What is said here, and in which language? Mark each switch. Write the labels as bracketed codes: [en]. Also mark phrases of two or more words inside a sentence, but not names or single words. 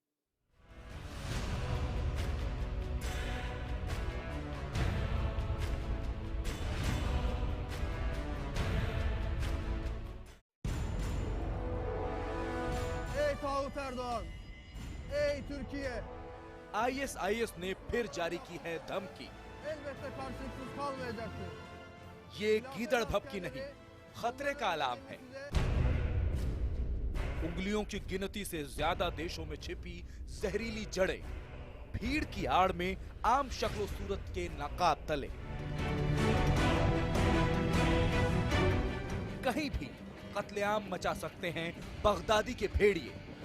[tr] Tayyip Erdoğan, ey Türkiye, [hi] आईएसआईएस ने फिर जारी की है धमकी। [tr] elbette karşılıksız kalmayacaktır. [hi] ये गीदड़ भपकी नहीं, खतरे का अलार्म है। उंगलियों की गिनती से ज्यादा देशों में छिपी जहरीली जड़ें, भीड़ की आड़ में आम शक्ल सूरत के नकाब तले, कहीं भी कत्लेआम मचा सकते हैं बगदादी के भेड़िए।